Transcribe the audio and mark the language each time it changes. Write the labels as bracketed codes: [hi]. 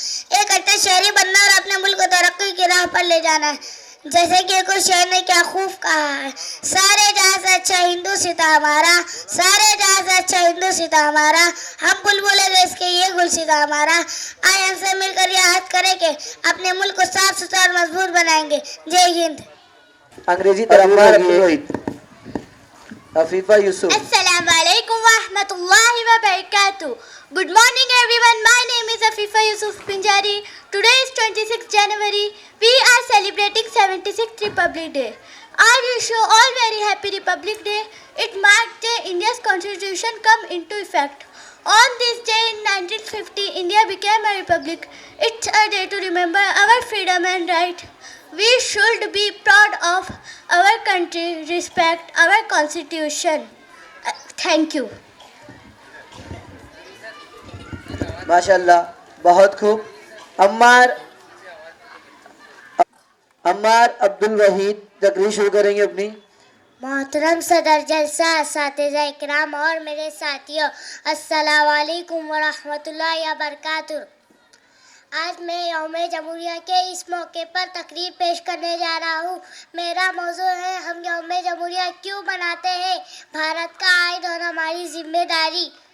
[ur] ایک اچھا شہری بننا اور اپنے ملک کو ترقی کی راہ پر لے جانا ہے۔ جیسے کہ ایک اور شاعر نے کیا خوب کہا ہے، سارے جہاں سے اچھا ہندو ستا ہمارا، سارے جہاں سے اچھا ہندو ستا ہمارا، ہم بلبلے دیس کے یہ گل ستا ہمارا۔ آئے ہم سے مل کر یہ عہد کریں کہ اپنے ملک کو صاف ستھرا اور مضبوط بنائیں گے۔ جے ہند۔ انگریزی ترجمہ عفیفہ یوسف۔ [ar] السلام علیکم ورحمۃ اللہ وبرکاتہ۔ [en] Good morning everyone. My name is Afifa Yusuf Pinjari. Today is 26 January. We are celebrating 76th Republic Day. I wish you all very happy Republic Day. It marked the India's constitution come into effect. On this day in 1950, India became a republic. It's a day to remember our freedom and right. We should be proud of our country, respect our constitution. Thank you. [ur] ماشاء اللہ، بہت خوب۔ عمار عبد الوحید تقریر شروع کریں گے اپنی۔ محترم صدر جلسہ، اساتذہ اکرام اور میرے ساتھیوں، السلام علیکم ورحمۃ اللہ وبرکاتہ۔ آج میں یوم جمہوریہ کے اس موقع پر تقریر پیش کرنے جا رہا ہوں۔ میرا موضوع ہے، ہم یوم جمہوریہ کیوں مناتے ہیں، بھارت کا آئین اور ہماری ذمہ داری۔